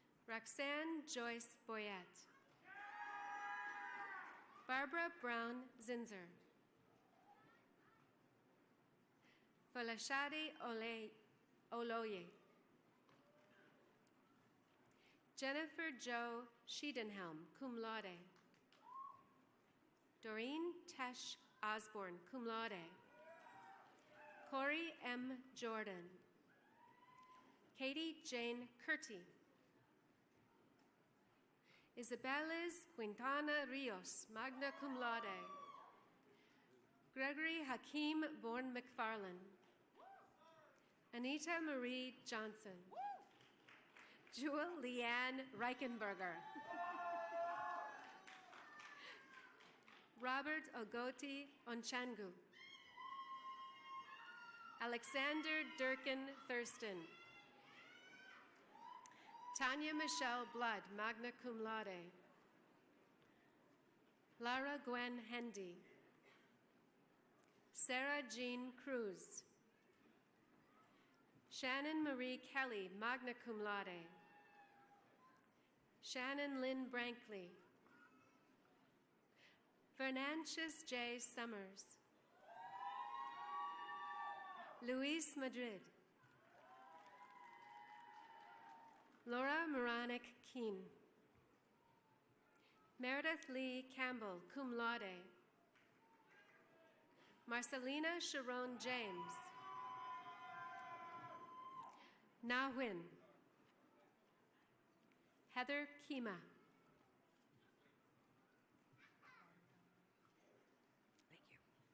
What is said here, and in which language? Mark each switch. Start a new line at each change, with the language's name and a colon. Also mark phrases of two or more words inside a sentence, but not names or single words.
English: Roxanne Joyce Boyette. Barbara Brown Zinzer. Folashade Oloye. Jennifer Jo Schiedenhelm,
Latin: cum laude.
English: Doreen Tesh Osborne,
Latin: cum laude.
English: Corey M. Jordan. Katie Jane Curti. Isabeles Quintana Rios,
Latin: magna cum laude.
English: Gregory Hakeem Bourne McFarlane. Anita Marie Johnson. Jewel Leanne Reichenberger. Robert Ogoti Onchangu. Alexander Durkin Thurston. Tanya Michelle Blood,
Latin: magna cum laude.
English: Lara Gwen Hendy. Sarah Jean Cruz. Shannon Marie Kelly,
Latin: magna cum laude.
English: Shannon Lynn Brankley. Fernandes J. Summers. Luis Madrid. Laura Moranic Keen. Meredith Lee Campbell,
Latin: cum laude.
English: Marcelina Sharon James. Na Huyn. Heather Kima. Thank you.